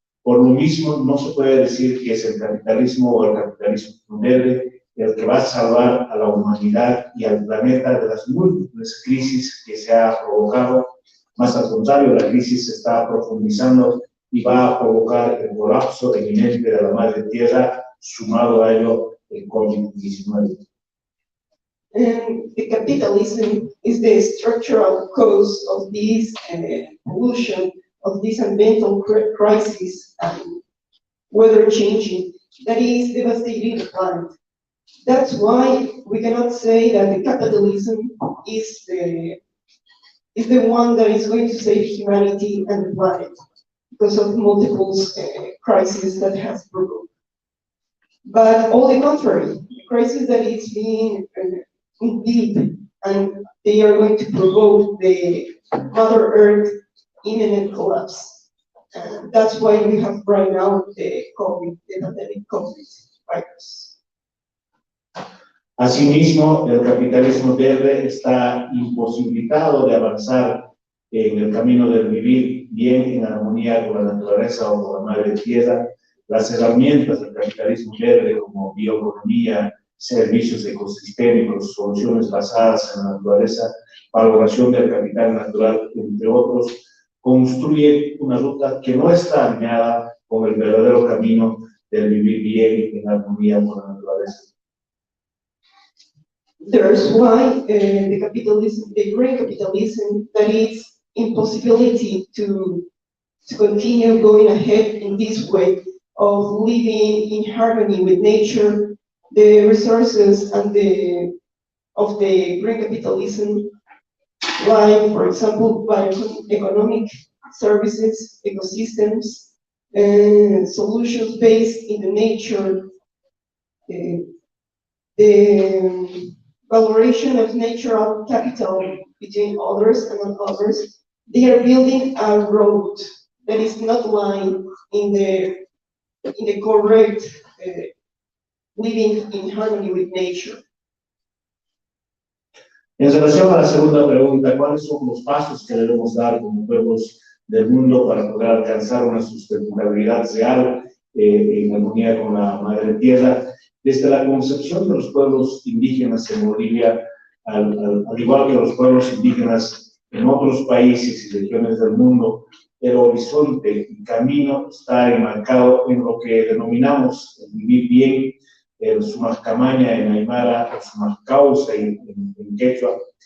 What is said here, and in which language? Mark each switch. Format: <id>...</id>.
<es>Por lo mismo, no se puede decir que es el capitalismo o el capitalismo verde el que va a salvar a la humanidad y al planeta de las múltiples crisis que se ha provocado. Más al contrario, la crisis se está profundizando y va a provocar el colapso inminente de la madre tierra, sumado a ello el COVID-19.</es> <en>The capitalism is the structural cause of this pollution, of this environmental crisis, weather changing, that is devastating the planet. That's why we cannot say that the capitalism is the one that is going to save humanity and the planet because of multiple crises that has provoked. But on the contrary, the crisis that is being deep, and they are going to provoke the Mother Earth imminent collapse. And that's why we have right now the pandemic COVID virus.</en> <es>Asimismo, el capitalismo verde está imposibilitado de avanzar en el camino del vivir bien en armonía con la naturaleza o con la madre tierra. Las herramientas del capitalismo verde, como bioeconomía, servicios ecosistémicos, soluciones basadas en la naturaleza, valoración del capital natural, entre otros, construye una ruta que no está alineada con el verdadero camino del vivir bien en armonía con la naturaleza.</es> <en>There's why the capitalism, the green capitalism, that is impossibility to continue going ahead in this way of living in harmony with nature, the resources and of the green capitalism, like, for example, bioeconomic services, ecosystems, solutions based in the nature, the valoration of natural capital between others and non-others. They are building a road that is not lying in the correct living in harmony with nature.</en> <es>En relación a la segunda pregunta, ¿cuáles son los pasos que debemos dar como pueblos del mundo para poder alcanzar una sustentabilidad real en armonía con la madre tierra? Desde la concepción de los pueblos indígenas en Bolivia, al igual que los pueblos indígenas en otros países y regiones del mundo, el horizonte y camino está enmarcado en lo que denominamos el vivir bien, el sumacamaña en aymara, o sumacausa en quechua.</es>